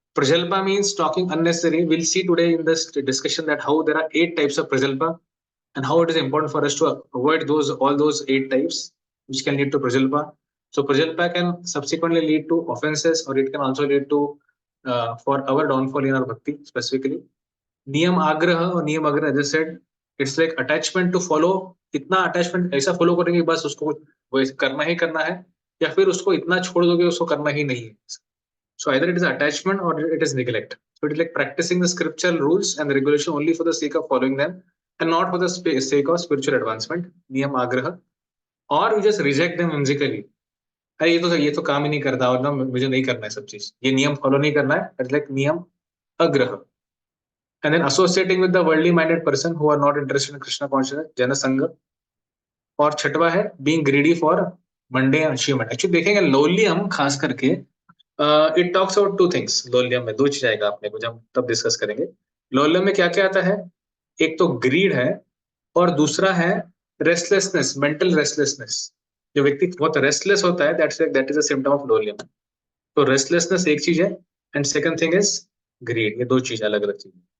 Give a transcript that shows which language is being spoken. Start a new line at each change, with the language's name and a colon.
English: Prajalpa means talking unnecessary. We'll see today in this discussion that how there are 8 types of prajalpa and how it is important for us to avoid all those 8 types which can lead to prajalpa. So prajalpa can subsequently lead to offenses, or it can also lead to for our downfall in our bhakti specifically. Niyam agraha or niyam agraha, as I said, it's like attachment to follow.
Hindi: इतना attachment ऐसा follow करेंगे बस उसको वैसे करना ही करना है, या फिर उसको इतना छोड़ दोगे उसको करना ही नहीं है.
English: So either it is attachment or it is neglect. So it is like practicing the scriptural rules and regulation only for the sake of following them and not for the sake of spiritual advancement. Niyam agraha. Or you just reject them whimsically.
Hindi: अरे ये तो काम ही नहीं करता और ना मुझे नहीं करना है सब चीज, ये नियम फॉलो नहीं करना है.
English: It's like नियम अग्रह. And then associating with the worldly minded person who are not interested in Krishna consciousness, जनसंग.
Hindi: और छठवा है
English: being greedy for mundane achievement. Actually
Hindi: देखेंगे लोलियम खास करके
English: It talks about 2 things.
Hindi: Lolium में 2 चीज आएगा अपने को जब तब डिस्कस करेंगे. लोलियम में क्या क्या आता है, एक तो ग्रीड है और दूसरा है रेस्टलेसनेस, मेंटल रेस्टलेसनेस. जो व्यक्ति बहुत रेस्टलेस होता है
English: that is a symptom of
Hindi: Lolium. तो रेस्टलेसनेस एक चीज है
English: And second thing is greed.
Hindi: ये 2 चीज अलग अलग चीज.